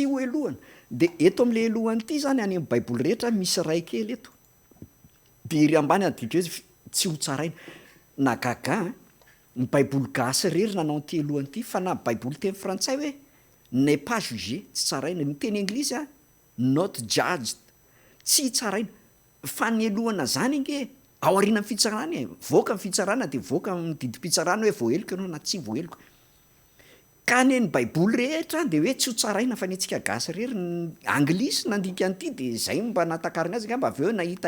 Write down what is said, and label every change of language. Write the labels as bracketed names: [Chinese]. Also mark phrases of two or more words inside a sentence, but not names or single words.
[Malagasy] ho elohana de eto am'le elohany ity zany any amin'ny Baiboly rehetra misy ray kely eto de ry ambany adika hoe tsy ho tsaraina na gaga ny Baiboly gasy rery nanao an'ity elohany ity fa na Baiboly teny frantsay hoe [French] n'est pas jugé [Malagasy] tsy tsaraina ny teny anglisy a [English] not judged [Malagasy] tsy tsaraina fa ny elohana zany nge ao aoriana ny fitsarana voaka ny fitsarana de voaka ny didim-pitsarana hoe voaheloka ianao na tsy voaheloka ka ny ny baiboly rehetra de hoe tsy ho tsaraina fa ny antsika gasy rery anglisy nandika an'ity de zay mba natakariny azy ngamba avy eo nahita